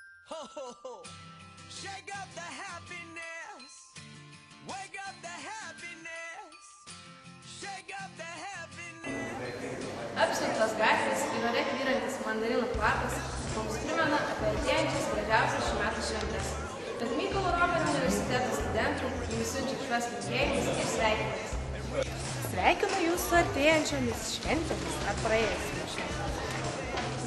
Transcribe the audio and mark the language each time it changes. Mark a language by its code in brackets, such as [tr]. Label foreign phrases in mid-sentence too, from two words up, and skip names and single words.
[en] Ho, ho, ho. Shake up the happiness. Wake up the happiness. Shake up the happiness. [lt] Apsuptos gatvės ir ore tvyrantis mandarinų kvapas mums primena apie artėjančias gražiausias šių metų šventes. Tad Mykolo Romerio universiteto studentų jums siunčia šiuos linkėjimus ir sveikinimus. Sveikinu jūs su artėjančiomis šventėmis ar praėjusiomis šventėmis.